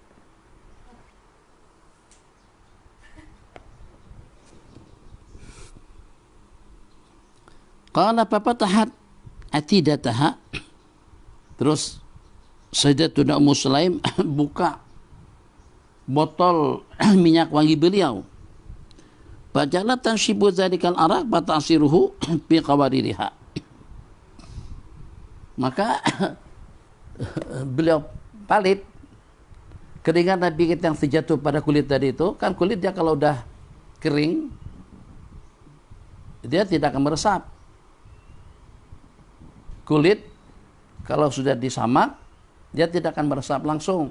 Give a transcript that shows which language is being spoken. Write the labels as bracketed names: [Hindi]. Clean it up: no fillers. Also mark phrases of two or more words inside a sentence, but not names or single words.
[Arabic] قال ففتحت عتيدتها. [Malay] Terus Sayyidatuna Ummu Sulaim buka botol minyak wangi beliau. [Arabic] فجعلت تنشف ذلك العرق فتعصره في قواريرها. [Malay] Maka beliau palit keringat Nabi kita yang terjatuh pada kulit tadi itu. Kan kulit dia kalau udah kering dia tidak akan meresap. Kulit kalau sudah disamak, dia tidak akan meresap langsung.